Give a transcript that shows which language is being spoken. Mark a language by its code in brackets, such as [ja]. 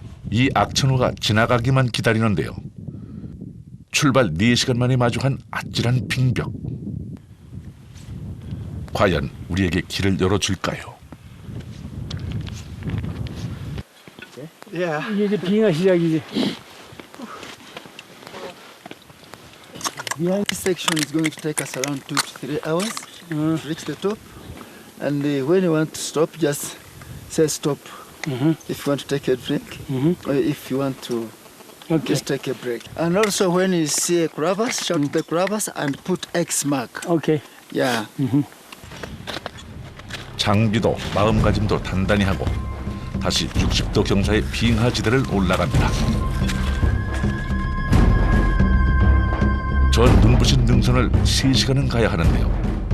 [ko] 이 악천후가 지나가기만 기다리는데요. 출발 4시간 만에 마주한 아찔한 빙벽. 과연 우리에게 길을 열어줄까요? 이게 이제 빙하 시작이지. [en] This section is going to take us around 2 to 3 hours to reach the top. And when you want to stop, just say stop. If you want to take a drink, or if you want to just take a break. And also when you see a crevasse, shout the crevasse and put X mark. 오케이. Yeah. [ko] 장비도 마음가짐도 단단히 하고 다시 60도 경사의 빙하지대를 올라갑니다. 저 눈부신 능선을 3시간은 가야 하는데요.